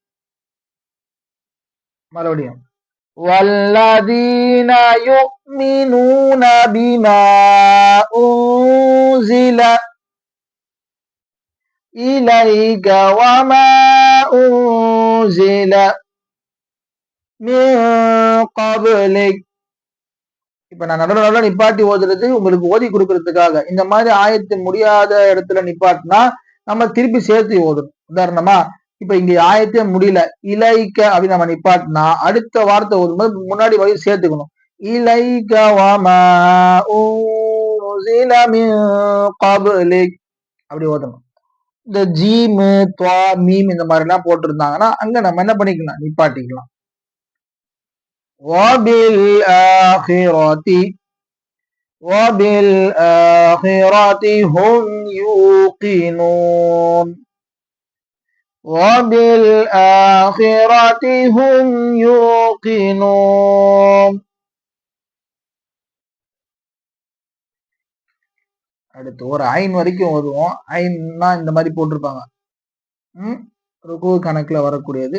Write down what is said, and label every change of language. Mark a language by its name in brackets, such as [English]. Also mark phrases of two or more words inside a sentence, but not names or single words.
[Arabic] மறுபடியும் والذين يؤمنون بما أنزل إليك وما أنزل من قبلك. [Tamil] இப்ப நான் நடுவில் நிப்பாட்டி ஓதுறது உங்களுக்கு ஓதி கொடுக்கறதுக்காக. இந்த மாதிரி ஆயத்து முடியாத இடத்துல நிப்பாட்டினா நம்ம திருப்பி சேர்த்து ஓதணும். உதாரணமா இப்ப இங்க ஆயத்தே முடியல, இலைக்க அப்படின்னு நம்ம நிப்பாட்டினா அடுத்த வார்த்தை ஓதும்போது முன்னாடி வழி சேர்த்துக்கணும். இலைக்க அப்படி ஓதணும். இந்த ஜீம் துவா மீம் இந்த மாதிரி எல்லாம் போட்டிருந்தாங்கன்னா அங்க நம்ம என்ன பண்ணிக்கலாம், நிப்பாட்டிக்கலாம். [Arabic] وبالآخرة هم يوقنون. [Tamil] அடுத்து ஒரு ஐன் வரைக்கும் ஓதுவோம். ஐன்னா இந்த மாதிரி போட்டிருப்பாங்க. ருக்கு கணக்குல வரக்கூடியது.